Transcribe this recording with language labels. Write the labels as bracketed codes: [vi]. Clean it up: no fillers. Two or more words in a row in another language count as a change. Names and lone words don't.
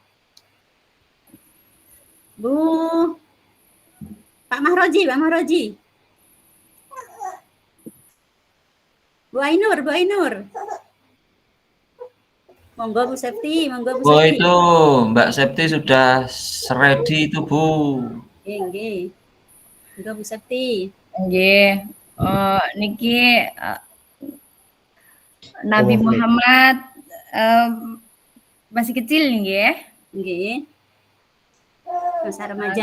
[id] Bu Pak Mahroji. Bu Ainur. [jv] Monggo Bu Septi. [id] Oh itu Mbak Septi sudah ready itu Bu. [jv] Nggih. Monggo Bu Septi. Nggih. Niki Nabi Muhammad [id] masih kecil [jv] nggih. Nggih. [id] Masa remaja.